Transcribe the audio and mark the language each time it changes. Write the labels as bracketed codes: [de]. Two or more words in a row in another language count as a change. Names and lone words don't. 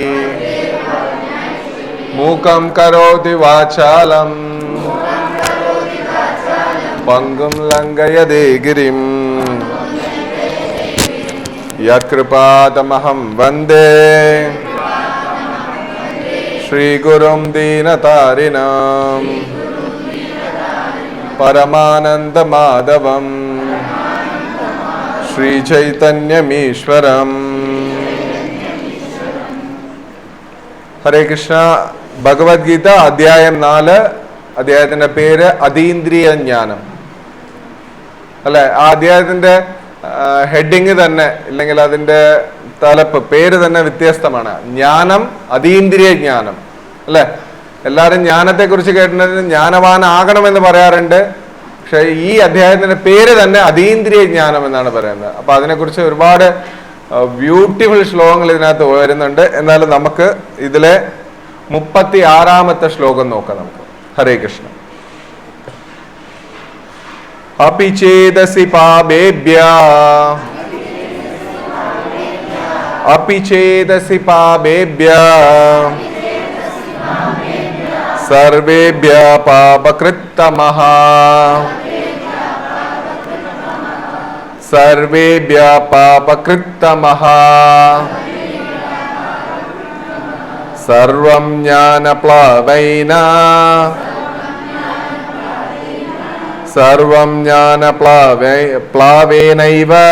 [sa] मूकं करोति वाचालं पंगुं लंघयते गिरिं यत्कृपातमहं वन्दे श्रीगुरुं दीनतारिणं परमानन्दमाधवं श्रीचैतन्यमीश्वरम्। ഹരേ കൃഷ്ണ. [ml] ഭഗവത്ഗീത അധ്യായം 4, അധ്യായത്തിന്റെ പേര് അതീന്ദ്രിയ ജ്ഞാനം അല്ലെ. ആ അധ്യായത്തിന്റെ ഹെഡിങ് തന്നെ, ഇല്ലെങ്കിൽ അതിന്റെ തലപ്പ് പേര് തന്നെ വ്യത്യസ്തമാണ്. ജ്ഞാനം, അതീന്ദ്രിയ ജ്ഞാനം അല്ലെ. എല്ലാവരും ജ്ഞാനത്തെ കുറിച്ച് കേട്ടിട്ടുണ്ടെങ്കിൽ ജ്ഞാനവാനാകണമെന്ന് പറയാറുണ്ട്. പക്ഷെ ഈ അധ്യായത്തിന്റെ പേര് തന്നെ അതീന്ദ്രിയ ജ്ഞാനം എന്നാണ് പറയുന്നത്. അപ്പൊ അതിനെക്കുറിച്ച് ഒരുപാട് ബ്യൂട്ടിഫുൾ ശ്ലോകങ്ങൾ ഇതിനകത്ത് വരുന്നുണ്ട്. എന്നാലും നമുക്ക് ഇതിലെ 36-ാമത്തെ ശ്ലോകം നോക്കാം. നമുക്ക് [sa] ഹരേ കൃഷ്ണ. अपि चेदसि पापेभ्यः अपि चेदसि पापेभ्यः सर्वेभ्यः पापकृत्तमः सर्वेभ्यः पापकृत्तमः सर्वं ज्ञानप्लवेन सर्वं ज्ञानप्लवेनैव